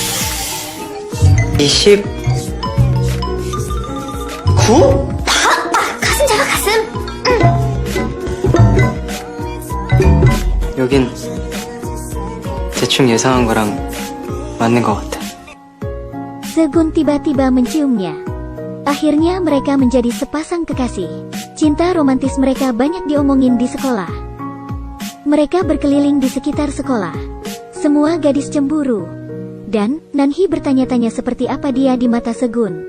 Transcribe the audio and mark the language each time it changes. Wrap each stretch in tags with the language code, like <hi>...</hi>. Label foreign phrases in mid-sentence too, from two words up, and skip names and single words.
<ko>29? 가슴 잡아 가슴. 여긴 대충 예상한 거랑 맞는 것 같아.</ko> <id>Segun tiba-tiba menciumnya. Akhirnya mereka menjadi sepasang kekasih. Cinta romantis mereka banyak diomongin di sekolah. Mereka berkeliling di sekitar sekolah. Semua gadis cemburu. Dan, Nanhee bertanya-tanya seperti apa dia di mata Segun.</id>